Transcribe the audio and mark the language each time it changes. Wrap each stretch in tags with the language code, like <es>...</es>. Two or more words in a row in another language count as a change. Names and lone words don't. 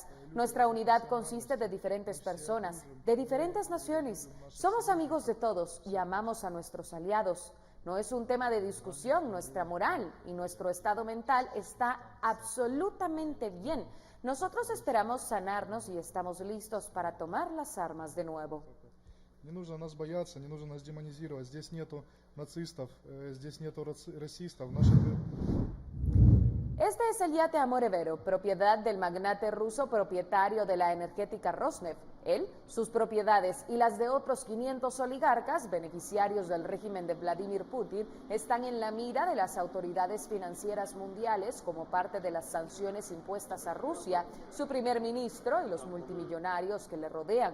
<es>Nuestra unidad consiste de diferentes personas, de diferentes naciones. Somos amigos de todos y amamos a nuestros aliados. No es un tema de discusión, nuestra moral y nuestro estado mental está absolutamente bien. Nosotros esperamos sanarnos y estamos listos para tomar las armas de nuevo.</es> <ru>Не нужно нас бояться, не нужно нас демонизировать. Здесь нету нацистов, здесь нету расистов.</ru> <es>Este es el yate Amore Vero, propiedad del magnate ruso propietario de la energética Rosneft. Él, sus propiedades y las de otros 500 oligarcas, beneficiarios del régimen de Vladimir Putin, están en la mira de las autoridades financieras mundiales como parte de las sanciones impuestas a Rusia, su primer ministro y los multimillonarios que le rodean.</es>